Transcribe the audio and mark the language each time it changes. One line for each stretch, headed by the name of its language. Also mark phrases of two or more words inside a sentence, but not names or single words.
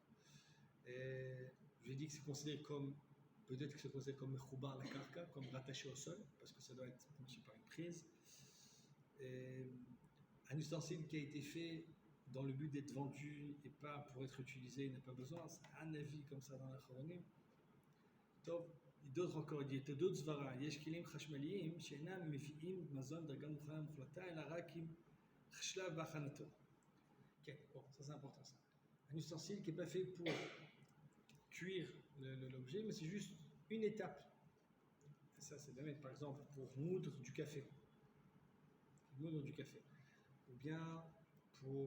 French: Et je dis que c'est considéré comme, peut-être que c'est considéré comme
Hebrew: מחובר לקרקע,
French: comme rattaché au sol, parce que ça doit être tenu par une prise. Et un ustensile qui a été fait dans le but d'être vendu et pas pour être utilisé, il n'a pas besoin. C'est un avis comme ça dans la Choronim. d'autres encore, il dit d'autres svara,
Hebrew: יש כלים חשמליים שאינם מביאים מזון דרגה מוכנה מוחלטת אלא רק עם כשלב בהכנתו.
French: Ok, bon, ça c'est important ça. Un ustensile qui n'est pas fait pour cuire l'objet, mais c'est juste une étape. Et ça, c'est de mettre par exemple pour moudre du café. Moudre du café. Ou bien pour.